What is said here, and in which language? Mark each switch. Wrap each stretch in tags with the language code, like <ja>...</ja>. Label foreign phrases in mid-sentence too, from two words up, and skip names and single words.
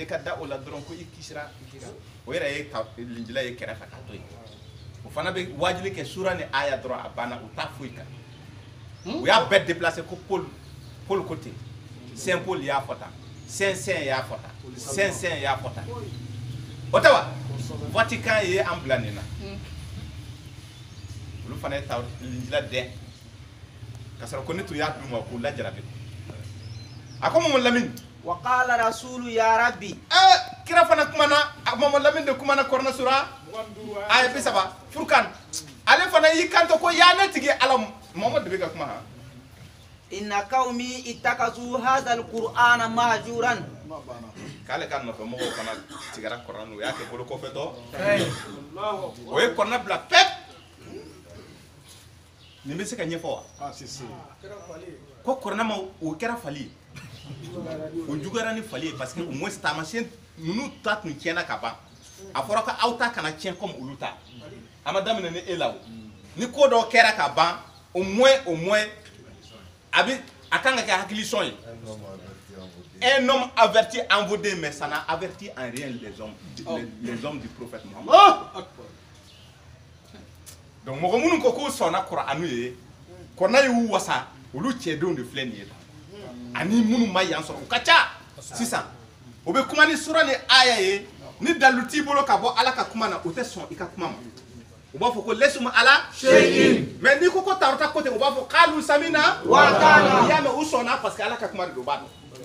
<bm>ka da o la dɔrɔn ko i kisira o yɛrɛ ye linjila ye kɛrɛfɛ ka to yen o fana bɛ wajibi kɛ sura ni aya dɔrɔn a banna u t'a foyi kan u y'a bɛɛ déplacer ko Paul ko ten Saint Paul y'a fɔ tan Saint y'a fɔ tan Saint y'a fɔ tan o tɛ wa Vatican ye an bila nin na olu fana ye linjila dɛn ka sɔrɔ ko ne tun y'a d'u ma k'u lajarabi a ko Mamadu Lamini</bm> <ar>وقال رسول يا ربي</ar> <bm>kira fana kumana Mamadu Lamini de kumana Kɔrɔnɛ sura aya 30 Furkan ale fana y'i kanto ko yaa ne tigi Ala Mamadu de bɛ ka kuma han</bm> <ar>إن قومي اتخذوا هذا القرآن مهجورا</ar> <bm>k'ale ka nɔfɛ mɔgɔw fana tigɛra Kɔrɔnɛ u y'a kɛ bolo kɔfɛ tɔ o ye Kɔrɔnɛ bila pep nin bɛ se ka ɲɛfɔ wa ko Kɔrɔnɛ ma o kɛra fali ye o juguyara ni fali ye</bm> <fr>parce que au moins</fr> <bm>taamasiyɛn ninnu ta tun tiɲɛna ka ban a fɔra ko aw ta kana tiɲɛ comme olu ta a ma daminɛ ni e la o ni ko dɔ kɛra ka ban</bm> <fr>au moins</fr> <bm>a kan ka kɛ hakilisɔn ye</bm> <fr>un homme averti en vos deux mais ça n'a averti en rien les hommes du prophète Mohammed</fr> <bm>donc mɔgɔ minnu ko k'u sɔnna Kur'anu ye Kɔrɔnɛ y'u wasa olu cɛdenw de filɛ nin ye ani minnu ma yan sɔrɔ u ka ca sisan o bɛ kuma ni sura ni aya ye ni dalu t'i bolo ka bɔ Ala ka kuma na o tɛ sɔn i ka kuma ma u b'a fɔ ko</bm> <ar>ليسوا على شيء</ar> <bm>mais n'i ko ko Tawrata ko ten u b'a fɔ k'alu</bm> <ar>سمعنا وأطعنا</ar> <bm>i y'a mɛn u sɔnna</bm> <fr>parce que</fr> <bm>Ala ka kuma de don u b'a dɔn</bm>